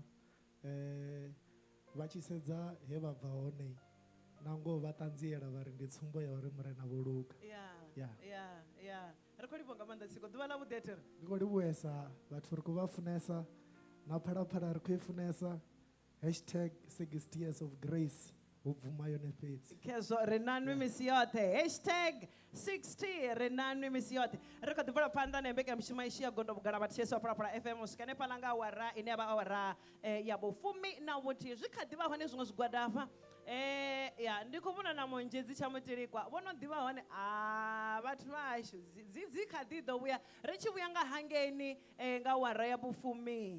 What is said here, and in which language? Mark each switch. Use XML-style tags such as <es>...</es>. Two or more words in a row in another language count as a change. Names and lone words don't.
<ve>Vha tshi sedza he vha bva hone na ngoho vha ṱanziela vha ri ndi tsumbo ya uri murena vho luga. Ri khou livhuwa nga maanḓa tsiko ḓuvha ḽa vhuḓi ri. Ndi khou livhuwesa vhathu ri khou vha funesa na Phalaphala ri khou i funesa.</ve> <en>Hashtag 60 years of grace.</en> <ve>Ubvuma yone fhedzi. Khezwo renanwe misi yoṱhe. Hashtag 60 renanwe misi yoṱhe. Ri khou ḓi bvela phanḓa na mbekanyamushumo ishi ya Gondovhugala vhathetshelesi wa Phalaphala FM u swika hanefhaḽa nga awara ine ya vha awara ya vhufumi na vhuthihi. Zwi kha ḓi vha hone zwiṅwe zwigwada hafha. Ndi khou vhona na Mondzedzi tsha Mutilikwa vho no ḓivha hone vhathu vhashu dzi kha ḓi ḓo vhuya ri tshi vhuya nga hangeni nga awara ya vhufumi.</ve>